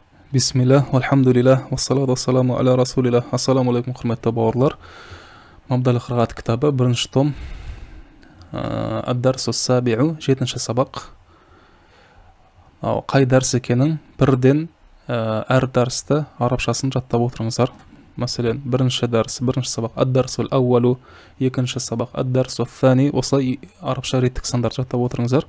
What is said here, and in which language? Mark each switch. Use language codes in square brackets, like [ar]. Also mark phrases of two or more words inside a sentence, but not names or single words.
[ar] Бисмилlah, الحمد لله، والصلاة والسلام على رسول الله. السلام عليكم, [kk] құрметті бауырлар. Мабдал қырағат кітабы, бірінші том, [ar] الدرس السابع, [kk] 7-ші сабақ. Қай дәрс екенін бірден әр дәрсті арабшасын жаттап отырыңыздар. Мәселен, бірінші дәрс, бірінші сабақ [ar] الدرس الأول, [kk] екінші сабақ [ar] الدرس الثاني, [kk] осылай арабша реттік сандар жаттап отырыңыздар.